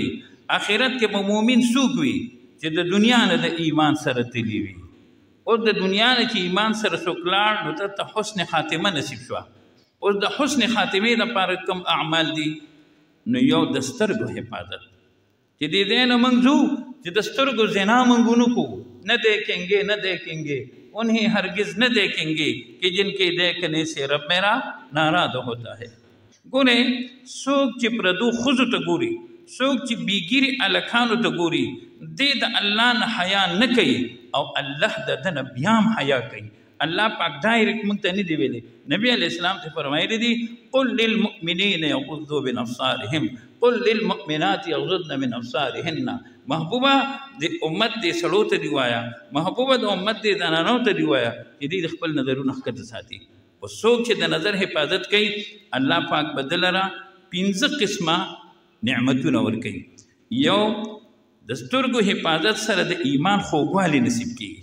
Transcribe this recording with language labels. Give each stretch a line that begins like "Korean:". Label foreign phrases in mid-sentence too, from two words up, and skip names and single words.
Pashto: آخرت کې به مومن څوک وي چې د دنیا نه د ایمان سره تللی وي. اوس د دنیا نه چې ایمان سره څوک لاړ نو ته حسن خاتمه نصیب شوه. اوس د حسن خاتمې لپاره کوم اعمال دي؟ نو یو د سترګو حفاظت، چې د دې نه موږ ځو چې د سترګو زنا موږ ونه کوو.
Urdu: نه دیکھیں نہ دیکھیں انہیں ہرگز نہ دیکھیں گے کہ جن کے دیکھنے سے رب میرا ناراض ہوتا ہے.
Pashto: ګورئ څوک چې پردو ښځو ته ګوري، څوک چې بیګیري هلکانو ته ګوري، دی د الله نه حیا نه کوي او الله د ده نه بیا هم حیا کوي. الله پاک ډایرکټ موږ ته نه دی ویلی، نبی علیه السلام ته فرمایلی دي
Arabic: قل للمؤمنین یغضوا من ابصارهم قل للمؤمنات یغضضن من ابصارهن.
Pashto: محبوبه د امت دې سړو ته دی وایه، محبوبه د امت دې زنانو ته دی وایه چې دوی د خپل نظرونه ښکته ساتي. او څوک چې د نظر حفاظت کوي الله پاک به ده لره 5 قسمه نعمتونه ورکوي. یو د سترګو حفاظت سره د ایمان خوږوالی نصیب کېږي.